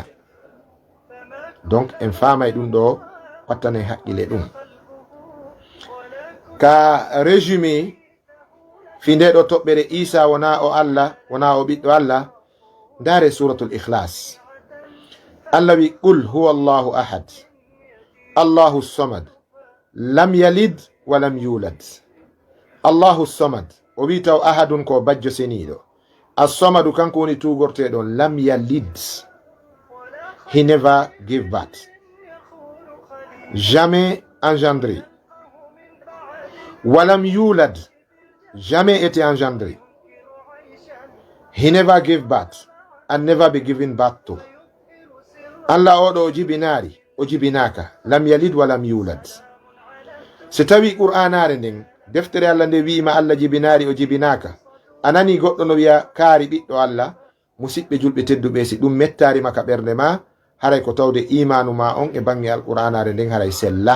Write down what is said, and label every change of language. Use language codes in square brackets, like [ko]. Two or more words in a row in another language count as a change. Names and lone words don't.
[ff] Donc en famay ɗum ɗo, wattane haqqile ɗum. Ka résumé fi nde ɗo toɓɓere Isa wona o Allah, wona o ɓiɗɗo Allah, ndare suratul Ikhlas. [ar] Allah wi قل هو الله أحد، الله الصمد، لم يلد ولم يولد. الله الصمد, [ff] o wi taw ahadun ko bajjo seniɗo. As-samadu kanko woni tugorteɗo [ar] لم يلد, [en] he never gave birth, [fr] jamais engendré. [ar] ولم يولد, [fr] jamais été engendré. [en] He never gave birth and never be given birth to. [ff] Allah oɗo o jibinari, o jibinaka, [ar] لم يلد ولم يولد. [ff] So tawi qur'anare nden deftere Allah nde wiima Allah jibinari, o jibinaka, anani goɗɗo no wiya kaari ɓiɗɗo Allah, musidɓe julɓe tedduɓe, si ɗum mettari maka ɓernde ma, haray ko tawde imanu ma on e bange alqur'anare nden haray sella.